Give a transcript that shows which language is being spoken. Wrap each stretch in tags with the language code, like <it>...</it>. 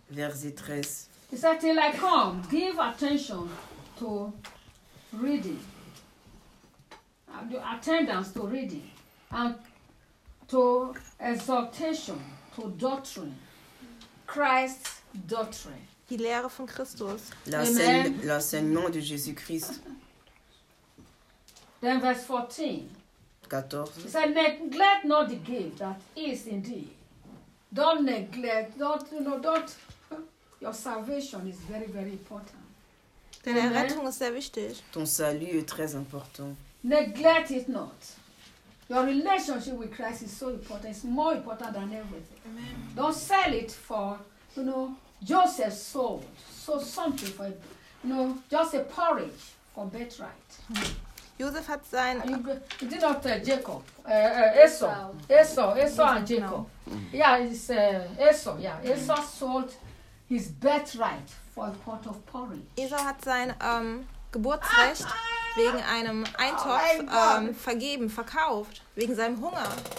<fr>Verset 13.</fr> <en>He said, till I come, give attention to reading. Attendance to reading. And to exhortation, to doctrine. Christ's doctrine.</en> <de>Die Lehre von Christus.</de> <fr>L'enseignement de Jésus-Christ.</fr> <en>Then verse 14. 14. He said, neglect not the gift that is in thee. Don't neglect, don't. Your salvation is very, very important.</en> <de>Deine Errettung ist sehr wichtig.</de> <fr>Ton salut est très important.</fr> <en>Neglect it not. Your relationship with Christ is so important. It's more important than everything. Amen. Don't sell it for, you know, Joseph sold. Sold something for, you know, just a porridge for birthright.</en> <de>Joseph hat sein...</de> <en>You did not Jacob. Esau and Jacob. No. Yeah, it's Esau. Yeah, Esau sold... His birthright for a pot of porridge.</en> <de>Esau hat sein Geburtsrecht wegen einem Eintopf vergeben, verkauft, wegen seinem Hunger.</de>